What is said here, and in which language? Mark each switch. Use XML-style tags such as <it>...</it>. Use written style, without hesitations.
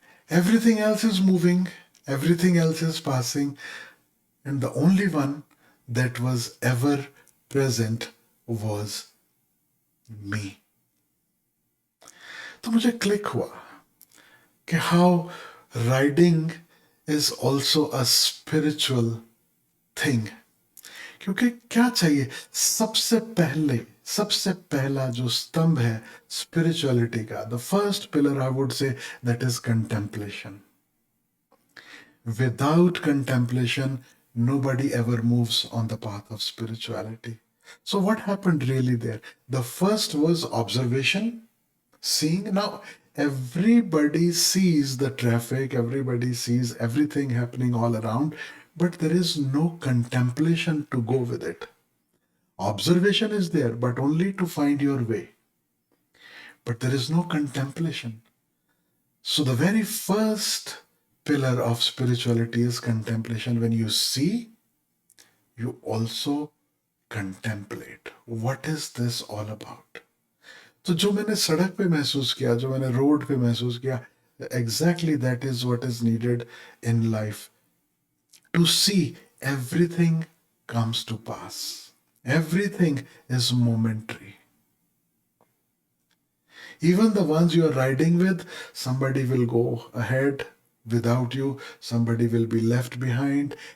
<en>Everything else is moving, everything else is passing, and the only one that was ever present was me.</en> <hi>तो मुझे click हुआ कि</hi> <en>How riding is also a spiritual thing.</en> <hi>क्योंकि क्या चाहिए, सबसे पहला जो स्तंभ है स्पिरिचुअलिटी का,</hi> <en>The first pillar I would say, that is contemplation. Without contemplation, nobody ever moves on the path of spirituality. So, what happened really there? The first was observation, seeing. Now, everybody sees the traffic, everybody sees everything happening all around, but there is no contemplation to go with it. Observation is there, but only to find your way. But there is no contemplation. So, the very first pillar of spirituality is contemplation. When you see, you also contemplate. What is this all about?</en> <hi>तो जो मैंने सड़क पे महसूस किया, जो मैंने road पे महसूस किया,</hi> <en>exactly that is what is needed in life. To see everything comes to pass. Everything is momentary. Even the ones you are riding with, somebody will go ahead without you, somebody will be left behind.</en>